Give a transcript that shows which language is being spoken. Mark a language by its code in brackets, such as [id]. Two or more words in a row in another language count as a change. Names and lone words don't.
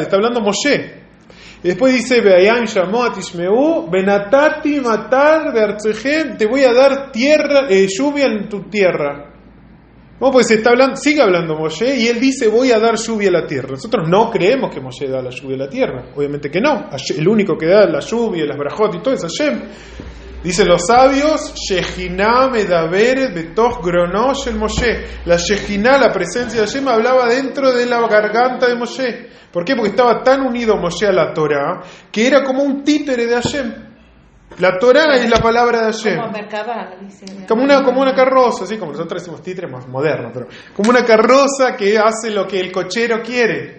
[es] Está hablando Moshe. Y después dice [he] באיים שמות ישמעו ונתתי מטר בארצם, [es] te voy a dar lluvia en tu tierra. ¿Cómo? Pues sigue hablando Moshe y él dice voy a dar lluvia a la tierra. Nosotros no creemos que Moshe da la lluvia a la tierra. Obviamente que no. El único que da la lluvia, las brajot y todo es Hashem. Dicen los sabios, [he] שכינה מדברת בתוך גרונו של משה. [es] La Shejiná, la presencia de Hashem, hablaba dentro de la garganta de Moshe. ¿Por qué? Porque estaba tan unido Moshe a la Torá que era como un títere de Hashem. La Torá es la palabra de Hashem. Como una carroza, así como nosotros decimos títere más moderno, pero como una carroza que hace lo que el cochero quiere.